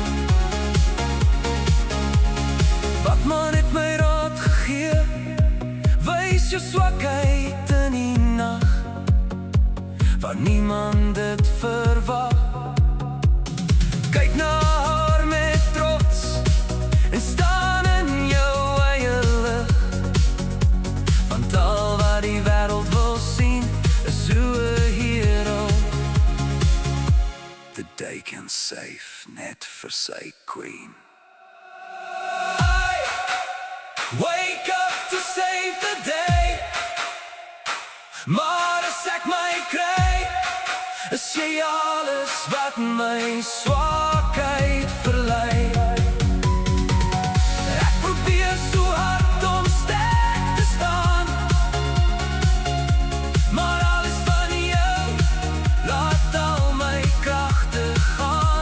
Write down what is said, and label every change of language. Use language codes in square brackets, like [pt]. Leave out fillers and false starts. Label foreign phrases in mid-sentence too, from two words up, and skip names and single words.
[af] Batman het my raad gegee, wys jou swakheid in die nag, waar niemand dit verwag. Kyk na haar met trots en staan in jou eie lig, want al wat die wêreld wil sien is hoe 'n [en] hero the day can save [af] net vir sy queen. [en] I wake up to save the day, [af] maar as ek my kry, is jy alles wat my swakheid verlei. Ek probeer so hard om sterk te staan, maar alles van jou laat al my kragte gaan.